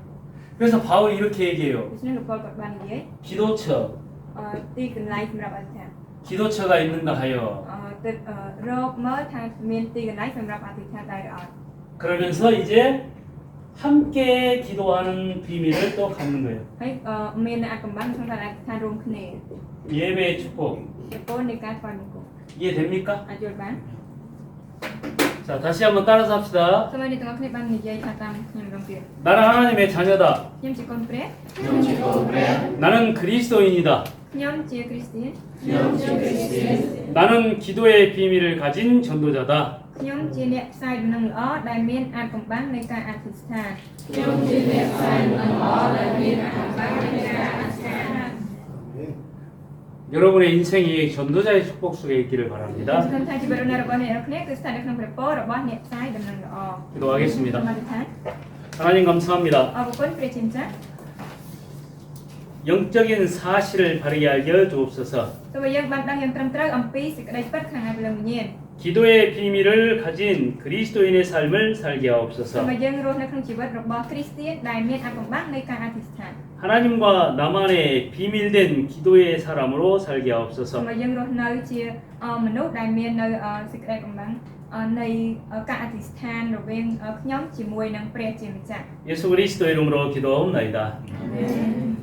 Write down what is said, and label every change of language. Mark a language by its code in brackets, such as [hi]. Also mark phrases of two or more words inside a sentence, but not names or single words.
[ko] 그래서 바울이 이렇게 얘기해요. [km] ដូច្នេះលោកពលគាត់បាននិយាយ [ko] 기도처, [km] ទីកន្លែងសម្រាប់អធិដ្ឋាន [ko] 기도처가 있는가 하여. [km] ទៅរកមើលថាមានទីកន្លែងសម្រាប់អធិដ្ឋានដែរឬអត់ [ko] 그러면서 이제 함께 기도하는 비밀을 또 갖는 거예요. [km] ហើយមានអ្នកកំបាំងក្នុងការអធិដ្ឋានរួមគ្នា [ko] 예배의 축복. [km] ជាពលនៃការថ្វាយបង្គំ [ko] 이해됩니까? [km] អាចយល់បាន [ko] 자, 다시 한번 따라서 합시다. [km] សូមឲ្យអ្នកទាំងអស់គ្នាបាននិយាយថាតាមខ្ញុំម្ដងទៀត [ko] 나는 하나님의 자녀다. [km] ខ្ញុំជាកូនព្រះ [ko] 나는 그리스도인이다. [km] ខ្ញុំជាគ្រីស្ទាន [ko] 나는 기도의 비밀을 가진 전도자다. [km] ខ្ញុំជាអ្នកផ្សាយដំណឹងល្អដែលមានអាចកំបាំងនៃការអធិដ្ឋាន [ko] 여러분의 인생이 전도자의 축복 속에 있기를 [km] ខ្ញុំ [ko] 바랍니다. [km] សង្ឃឹមថាជីវិតរបស់អ្នករាល់គ្នាគឺស្ថិតនៅក្នុងព្រះពររបស់អ្នកផ្សាយដំណឹងល្អ [ko] 기도하겠습니다. [km] សូមអធិដ្ឋាន [ko] 하나님 감사합니다. [km] អរគុណព្រះជាម្ចាស់ [ko] 영적인 사실을 바르게 알려 주옵소서. [km] ទោះបីយើងបានដឹងយ៉ាងត្រឹមត្រូវអំពីសេចក្តីពិតខាងឯព្រលឹងវិញ្ញាណ [ko] 기도의 비밀을 가진 그리스도인의 삶을 살게 [km] សូ [ko] 하옵소서. [km] មឲ្យយើងរស់នៅក្នុងជីវិតរបស់គ្រីស្ទានដែលមានអាចកំបាំងនៃការអធិដ្ឋាន [ko] 하나님과 나만의 비밀된 기도의 사람으로 살게 [km] សូម [ko] 하옵소서. [km] ឲ្យយើងរស់នៅជាមនុស្សដែលមាននៅសេចក្តីកំបាំងនៃការអធិដ្ឋានរវាងខ្ញុំជាមួយនឹងព្រះជាម្ចាស់ [ko] 예수 그리스도 이름으로 기도하옵나이다. [km] អាមែន